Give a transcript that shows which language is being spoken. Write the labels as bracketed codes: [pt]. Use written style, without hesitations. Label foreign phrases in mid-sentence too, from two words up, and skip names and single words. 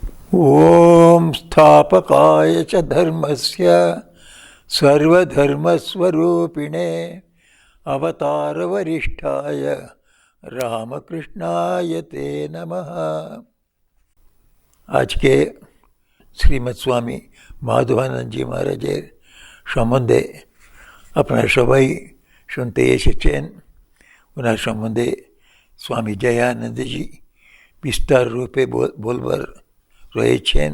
[sa] ॐ स्थापकाय च धर्मस्य सर्वधर्मस्वरूपिणे अवतारवरिष्ठाय रामकृष्णाय ते नमः। [bn] आज के শ্রীমৎ স্বামী মাধবানন্দজি মহারাজের সম্বন্ধে আপনারা সবাই শুনতে এসেছেন। ওনার সম্বন্ধে স্বামী জয়ানন্দজি বিস্তার রূপে বলবার রয়েছেন।